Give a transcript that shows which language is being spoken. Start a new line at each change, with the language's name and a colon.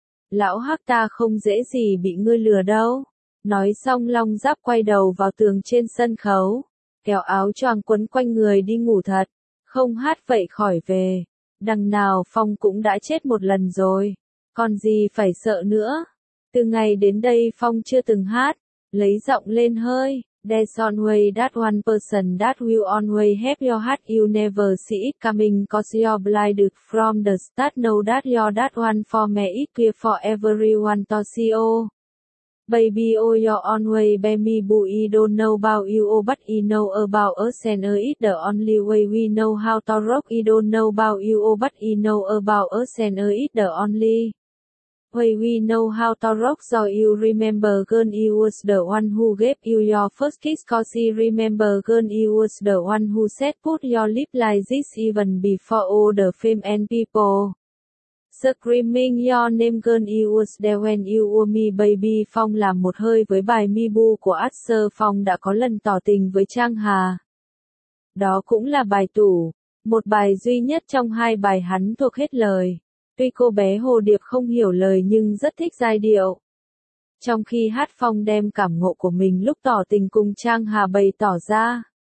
Vietnamese: Lão Hắc, ta không dễ gì bị ngươi lừa đâu. Nói xong Long Giáp quay đầu vào tường trên sân khấu, kéo áo choàng quấn quanh người đi ngủ thật. Không hát vậy khỏi về, đằng nào Phong cũng đã chết một lần rồi, còn gì phải sợ nữa. Từ ngày đến đây Phong chưa từng hát, lấy giọng lên hơi,
English: there's always that one person that will always have your heart, you never see it coming cause you're blinded from the start, know that you're that one for me, it's clear for everyone to see you. Baby, oh, you're always by me, but I don't know about you, oh, but I know about us, and it's the only way we know how to rock. I don't know about you, oh, but I know about us, and it's the only way we know how to rock. So you remember, girl, I was the one who gave you your first kiss, cause I remember, girl, I was the one who said put your lip like this, even before all the fame and people screaming your name, girl, you was there when you were me, baby.
Vietnamese: Phong làm một hơi với bài Mi Bu của Usher. Phong đã có lần tỏ tình với Trang Hà. Đó cũng là bài tủ, một bài duy nhất trong hai bài hắn thuộc hết lời. Tuy cô bé Hồ Điệp không hiểu lời nhưng rất thích giai điệu. Trong khi hát, Phong đem cảm ngộ của mình lúc tỏ tình cùng Trang Hà bày tỏ ra.